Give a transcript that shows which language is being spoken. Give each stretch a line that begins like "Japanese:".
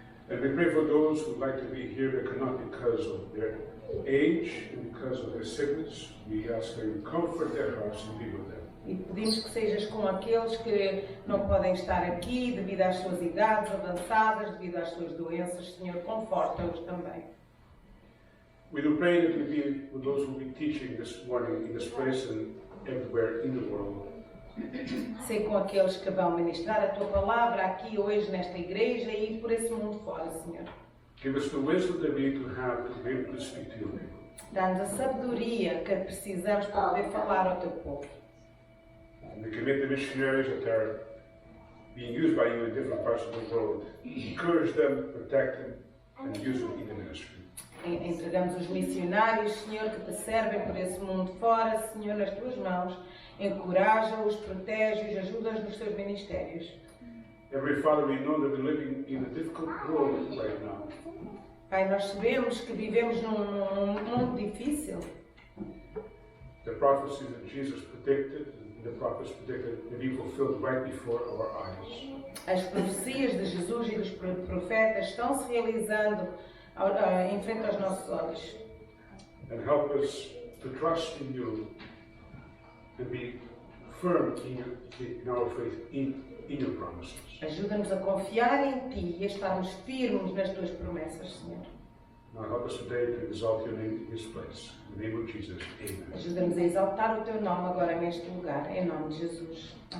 English: And we pray for those who would like to be here but cannot because of their age and because of their sickness. We ask that you comfort their hearts and be with them.
Portuguese: E pedimos que sejas com aqueles que não podem estar aqui devido às suas idades avançadas, devido às suas doenças, Senhor, conforta-os também.
English: We do pray that you be with those who will be teaching this morning in this place and everywhere in the world.
Portuguese: Sei com aqueles que vão ministrar a Tua palavra aqui hoje nesta igreja e por esse mundo fora, Senhor.
English: Give us the wisdom that we need to have to be able to speak to your people.
Portuguese: Dá-nos a sabedoria que precisamos para poder falar ao Teu povo.
English: And we commit the missionaries that are being used by you in different parts of the world. Encourage them, protect them, and use them in the ministry.
Portuguese: Entregamos os missionários, Senhor, que te servem por esse mundo fora, Senhor, nas Tuas mãos. Encoraja-os, protege-os, ajuda-os nos seus ministérios.
English: Heavenly Father, we know that we're living in a difficult world right now.
Portuguese: Pai, nós sabemos que vivemos num mundo difícil.
English: The prophecies that Jesus predicted, the prophets predicted, will be fulfilled right before our eyes.
Portuguese: As profecias de Jesus e dos profetas estão se realizando em frente aos nossos olhos.
English: And help us to trust in you and be firm in our faith in your promises.
Portuguese: Ajuda-nos a confiar em Ti e a estarmos firmes nas Tuas promessas, Senhor.
English: Now help us today to exalt your name in this place. In the name of Jesus, amen.
Portuguese: Ajuda-nos a exaltar o Teu nome agora neste lugar, em nome de Jesus.